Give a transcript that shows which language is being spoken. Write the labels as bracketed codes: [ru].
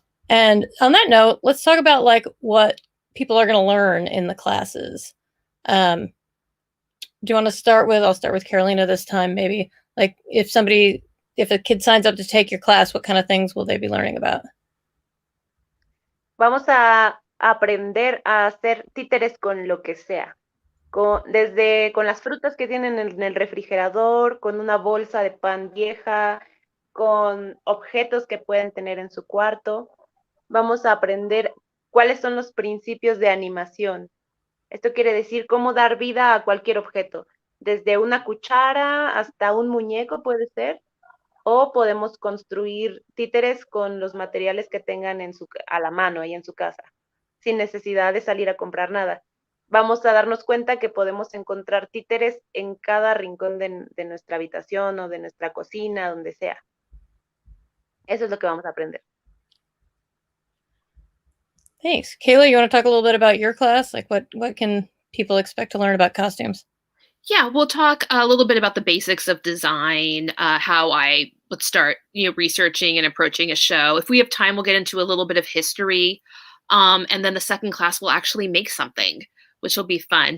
[en] And on that note, let's talk about what people are going to learn in the classes. you want to start with? I'll start with Carolina this time, maybe. Like, if a kid signs up to take your class, what kind of things will they be learning about? [es] Vamos a aprender a hacer títeres con lo que sea. Desde con las frutas que tienen en el refrigerador, con una bolsa de pan vieja, con objetos que pueden tener en su cuarto. Vamos a aprender cuáles son los principios de animación. Esto quiere decir cómo dar vida a cualquier objeto, desde una cuchara hasta un muñeco puede ser, o podemos construir títeres con los materiales que tengan a la mano ahí en su casa, sin necesidad de salir a comprar nada. Vamos a darnos cuenta que podemos encontrar títeres en cada rincón de nuestra habitación o de nuestra cocina, donde sea. Eso es lo que vamos a aprender. [en] Thanks. Kayla, you want to talk a little bit about your class? Like, what can people expect to learn about costumes? Yeah, we'll talk a little bit about the basics of design, how I would start, researching and approaching a show. If we have time, we'll get into a little bit of history. And then the second class will actually make something, which will be fun.